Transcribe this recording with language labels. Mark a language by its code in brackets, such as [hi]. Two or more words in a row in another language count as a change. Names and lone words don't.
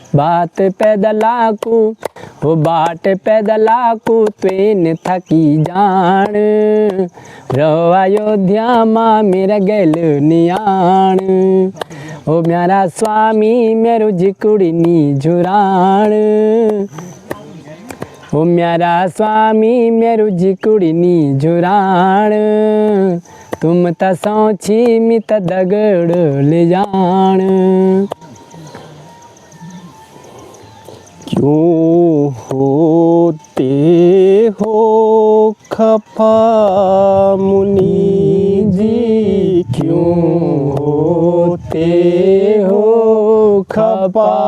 [gbm] बात पैदला को हो बाट पैदला को त्वेन थकी जान रहो अयोध्या माँ मेरा गैल नियाण ओ म्यारा स्वामी मेरो जिकुड़ी नी झुराण ओ म्यारा स्वामी मेरो जिकुड़ी नी झुराण तुम त सौची मित दगड़ ले जान [hi] क्यों होते हो खफा मुनि जी क्यों होते हो खफा